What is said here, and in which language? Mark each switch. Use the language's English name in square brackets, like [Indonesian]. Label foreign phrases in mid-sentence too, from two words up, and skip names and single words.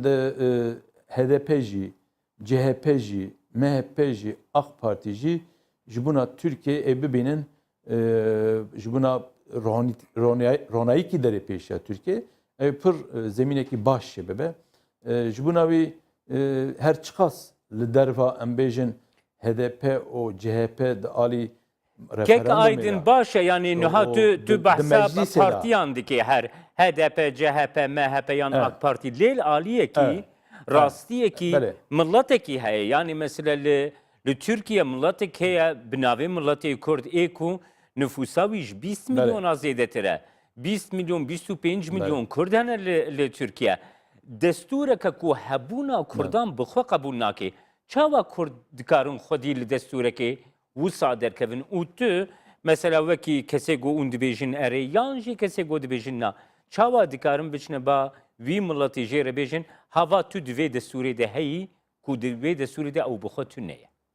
[Kurdish] de HDP jî CHP jî MHP jî AK Parti jî ji bona Türkiye bibînin ji bona ronayîkî derê pêşiya Türkiye pir zemînekî baş bibe ji bona wî her çiqas li derva em bêjin HDP o CHP di alî Kek Aydın başa yani niha tu behsa partiyan dike her HDP, CHP, MHP yan AK Parti lêl aliyekî rastiyekî milletekî heye yani mesela li Türkiye milletek heye bi navê milletê Kurd ê ku nüfusa wî ji 20 milyona zêdetir e 20 milyon 25 milyon Kurd hene li Türkiye destûreke ku hebûna Kurdan bi xwe qebûl nake çawa Kurd dikarin xwedî li destûrekê wisa derkevin û tu mesela wekî kesê got hûn dibêjin erê yan jî kesê got dibêjin na çawa dikarin biçine ba vî milletê jê re bêjin hava tu di vê destûrê de heyî ku di vê destûrê de ew bi xwe tu neye.